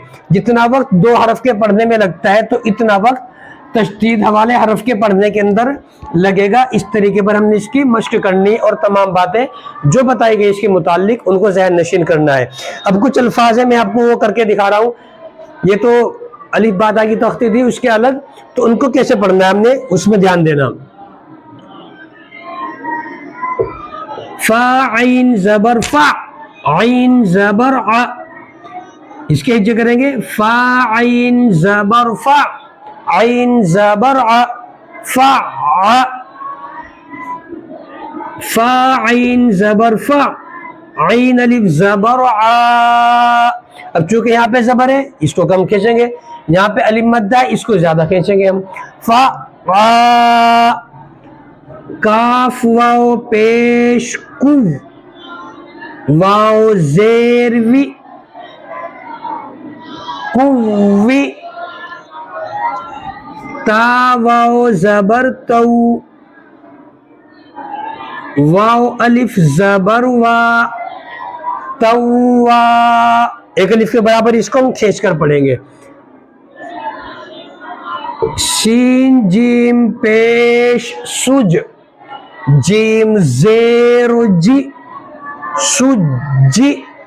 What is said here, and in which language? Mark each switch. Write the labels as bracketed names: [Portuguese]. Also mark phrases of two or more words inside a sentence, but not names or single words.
[Urdu] جتنا وقت دو حرف کے پڑھنے میں لگتا ہے تو اتنا وقت تشدید والے حرف کے پڑھنے کے اندر لگے گا. اس طریقے پر ہم نے اس کی مشق کرنی اور تمام باتیں جو بتائی گئی اس کے متعلق ان کو ذہن نشین کرنا ہے. اب کچھ الفاظ ہیں, میں آپ کو وہ کر کے دکھا رہا ہوں. یہ تو الف با تا کی تختی تھی, اس کے الگ, تو ان کو کیسے پڑھنا ہے ہم نے اس میں دھیان دینا. فا عین زبر فا, عین زبر ع, اس کے ہجے کریں گے. فا عین زبر فا, عین زبر ع, فا ع, فا عین زبر فا, عین الف زبر ع. اب چونکہ یہاں پہ زبر ہے اس کو کم کھینچیں گے, یہاں پہ الف مد ہے اس کو زیادہ کھینچیں گے ہم. فا ع, کاف واو پیش کو, واو زیر وی کوی, تا واو زبر تو, واو الف زبر وا توا. ایک الف کے برابر اس کو ہم کھینچ کر پڑھیں گے. شین جیم پیش سج, جیم زیر جی سجی.